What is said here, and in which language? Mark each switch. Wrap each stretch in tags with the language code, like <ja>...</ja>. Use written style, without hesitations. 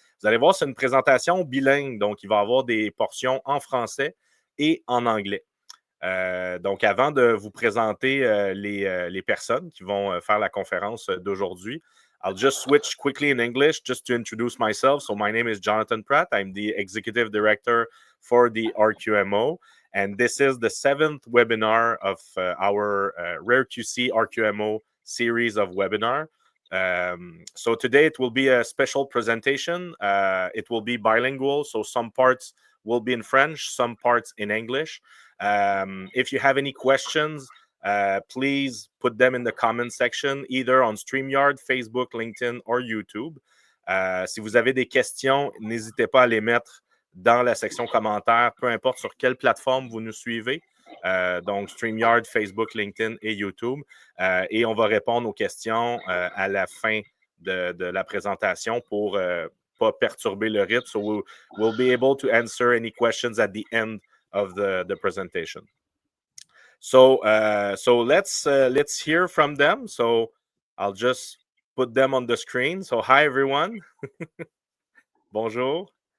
<fr>Vous allez voir, c'est une présentation bilingue, donc il va y avoir des portions en français et en anglais. Donc, avant de vous présenter les personnes qui vont faire la conférence d'aujourd'hui,</fr> <en>I'll just switch quickly in English just to introduce myself. So, my name is Jonathan Pratt. I'm the Executive Director for the RQMO. And this is the 7th webinar of our RARE.Qc-RQMO series of webinar. So today it will be a special presentation. It will be bilingual, so some parts will be in French, some parts in English. If you have any questions, please put them in the comment section, either on StreamYard, Facebook, LinkedIn or YouTube.</en> <fr>Si vous avez des questions, n'hésitez pas à les mettre dans la section commentaires, peu importe sur quelle plateforme vous nous suivez. Donc, StreamYard, Facebook, LinkedIn et YouTube. Et on va répondre aux questions à la fin de la présentation pour ne pas perturber le rythme.</fr> <en>So we'll be able to answer any questions at the end of the presentation. So let's hear from them. So I'll just put them on the screen. So hi everyone. Bonjour.</en>